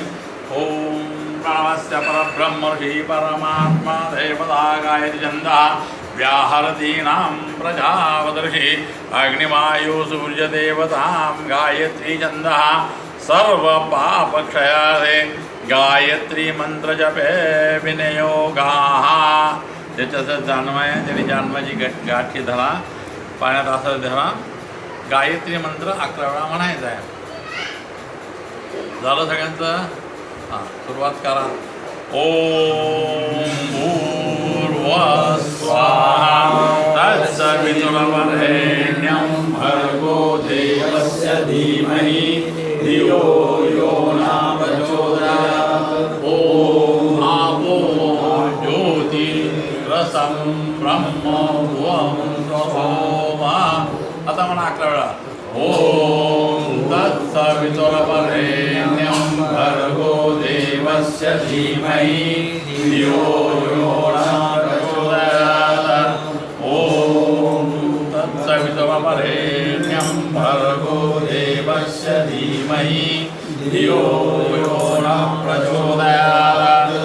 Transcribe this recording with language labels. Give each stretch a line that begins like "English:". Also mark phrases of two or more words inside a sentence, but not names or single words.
Sanskrit: ॐ प्राणस्य परब्रह्मर्षि परमात्मा देवता गायत्री छन्दः व्याहरतीनां प्रजावदर्शि अग्निवायु सूर्यदेवतां गायत्री छन्दः सर्वपापक्षयादे गायत्री मंत्र जपे विनियोगाः.
Marathi: ज्याचं जन्म आहे त्याने जन्माची गाठी धरा, पाण्यात असं धरा. गायत्री मंत्र 11 वेळा म्हणायचा आहे. झालं सगळ्यांचं? हां, सुरुवात करा.
Sanskrit: ओम भूर्भुवस्वाहा तत्सवितुर्वरेण्यं भर्गो देवस्य धीमहि धियो यो न प्रचोदयात्. ओम आपो ज्योतिरसं ब्रह्म भुवं स्वभोमा.
Marathi: आता म्हणा 11 वेळा.
Sanskrit: ओम तत्सवितुर्वरेण्यं भर्गो देवस्य धीमहि धियो यो न प्रचोदयात्. ओम तत्सवितुर्वरेण्यं भर्गो देवस्य धीमहि धियो यो न प्रचोदयात्.